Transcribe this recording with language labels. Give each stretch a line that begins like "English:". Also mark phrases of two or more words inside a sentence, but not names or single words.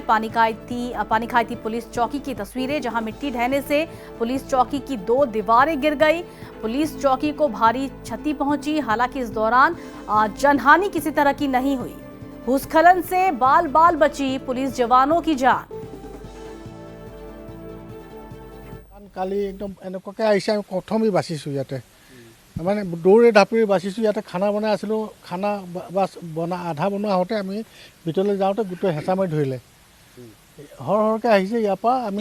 Hindi: पानीखाती पुलिस चौकी की तस्वीरें जहां मिट्टी ढहने से पुलिस चौकी की 2 दीवारें गिर गई। पुलिस चौकी को भारी क्षति पहुंची। हालांकि इस दौरान जनहानि किसी तरह की नहीं हुई। भूस्खलन से बाल बाल बची पुलिस जवानों की जान।
Assamese: কালি একদম এনেকুৱাকৈ আহিছে আমি প্ৰথমেই বাচিছোঁ ইয়াতে মানে দৌৰে ঢাপৰি বাচিছোঁ ইয়াতে খানা বনাই আছিলোঁ খানা আধা বনোৱা হওঁতে আমি ভিতৰলৈ যাওঁতে গোটেই হেঁচা মাৰি ধৰিলে হৰহৰকৈ আহিছে ইয়াৰ পৰা আমি